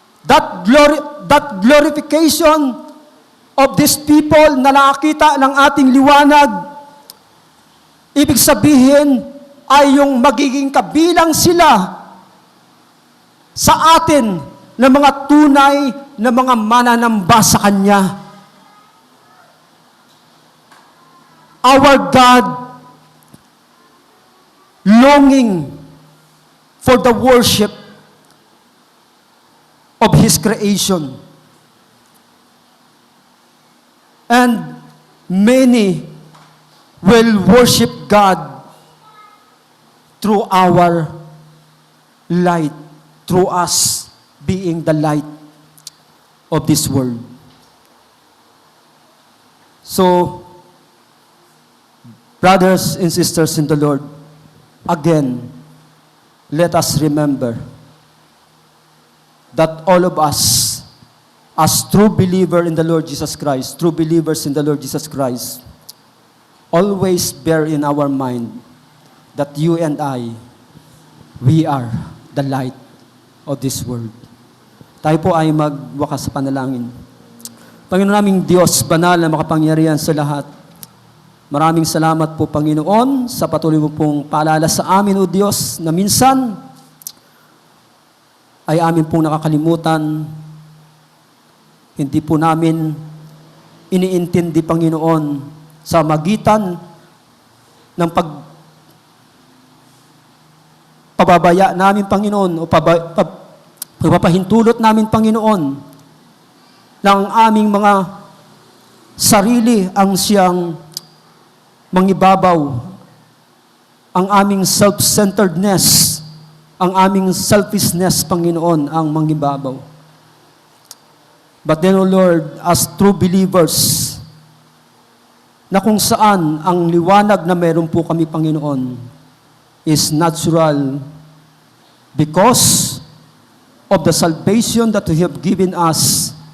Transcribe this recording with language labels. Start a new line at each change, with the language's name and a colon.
English: That glorification of these people
Filipino: na nakakita ng ating liwanag, ibig sabihin ay yung magiging kabilang sila sa atin na mga tunay na mga mananamba sa Kanya.
English: Our God longing for the worship of His creation. And many will worship God through our light, through us being the light of this world. So, brothers and sisters in the Lord, again, let us remember that all of us, as true believers in the Lord Jesus Christ, true believers in the Lord Jesus Christ, always bear in our mind that you and I, we are the light of this world.
Filipino: Tayo po ay magwakas sa panalangin. Panginoon naming Diyos, banal na makapangyarihan sa lahat, maraming salamat po, Panginoon, sa patuloy mo pong paalala sa amin, O Diyos, na minsan ay amin pong nakakalimutan, hindi po namin iniintindi, Panginoon, sa magitan ng pababaya namin, Panginoon, o pagpapahintulot namin, Panginoon, ng aming mga sarili ang siyang mangibabaw, ang aming self-centeredness, ang aming selfishness, Panginoon, ang mangibabaw.
English: But then, O Lord, as true believers,
Filipino: na kung saan ang liwanag na meron po kami,
English: Panginoon, is natural because of the salvation that you have given us.